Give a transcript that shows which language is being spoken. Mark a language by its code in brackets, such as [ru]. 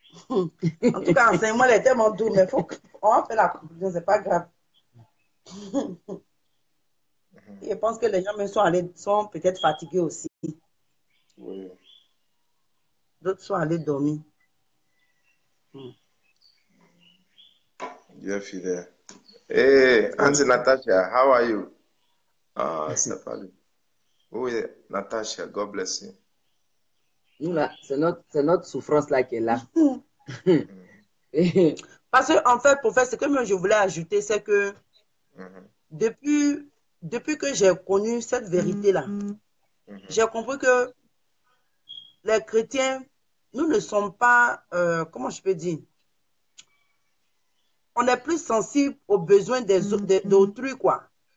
[fr] En tout cas, l'enseignement est tellement doux, mais on va faire la conclusion, c'est pas grave. Je pense que les gens sont peut-être fatigués aussi. Oui. D'autres sont allés dormir. Dieu fidèle. [en] Hey, Auntie Natasha, how are you? [fr] C'est pas lui. [en] Oui, Natasha, God bless you. [fr] Nous, là, c'est notre souffrance là qui est là. Parce que, en fait, pour faire ce que moi je voulais ajouter, c'est que depuis que j'ai connu cette vérité-là, j'ai compris que les chrétiens, nous ne sommes pas, comment je peux dire, on est plus sensible aux besoins d'autrui, quoi.